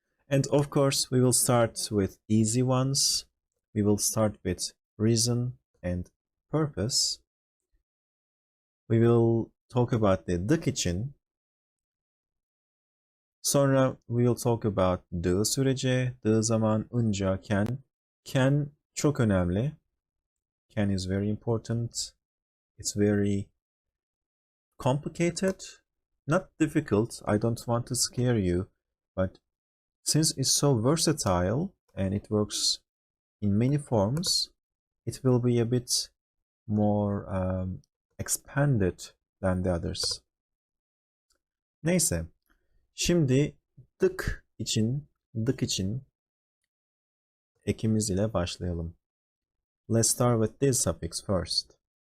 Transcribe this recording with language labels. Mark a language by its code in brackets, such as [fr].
[en] And of course, we will start with easy ones. We will start with reason and purpose. We will talk about the dık için. Sonra we will talk about dı sürece, dı zaman, önce, can. [tr] Can çok önemli. [en] Can is very important. It's very complicated. Not difficult. I don't want to scare you. But since it's so versatile and it works in many forms, it will be a bit more expanded than the others. [tr] Neyse. Şimdi dık için ekimiz ile başlayalım. [en] Let's start with this suffix first.